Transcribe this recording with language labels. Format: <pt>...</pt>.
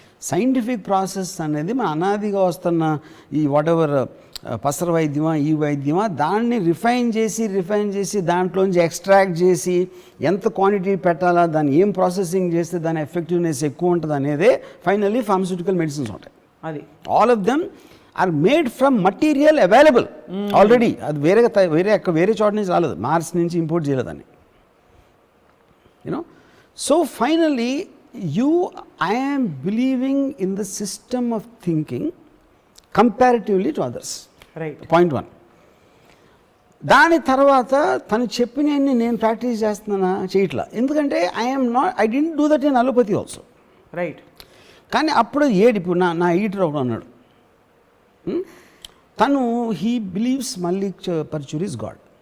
<te>Scientific process అనేది మన అనాదిగా వస్తున్న ఈ వాట్ ఎవర్ పసర వైద్యమా ఈ వైద్యమా దాన్ని రిఫైన్ చేసి దాంట్లోంచి ఎక్స్ట్రాక్ట్ చేసి ఎంత క్వాంటిటీ పెట్టాలా, దాన్ని ఏం ప్రాసెసింగ్ చేస్తే దాని ఎఫెక్టివ్నెస్ ఎక్కువ ఉంటుంది అనేదే ఫైనల్లీ ఫార్మస్యూటికల్ మెడిసిన్స్ ఉంటాయి.</te> <en>అది all of them are made from material available already.</en> <te>అది వేరే చోట నుంచి రాలేదు, మార్స్ నుంచి ఇంపోర్ట్ చేయలేదని.</te> <en>So finally I am believing in the system of thinking comparatively to others. Right. Point 1.</en> <te>దాని తర్వాత తను చెప్పినన్ని నేను ప్రాక్టీస్ చేస్తున్నానా చేయట్లా.</te> <en>ఎందుకంటే I didn't do that in allopathy also. Right.</en> <te>కానీ అప్పుడు ఇప్పుడు నా ఎడిటర్ ఒకడు అన్నాడు, తను</te> <en>He believes Mallik Paruchuri is God.</en>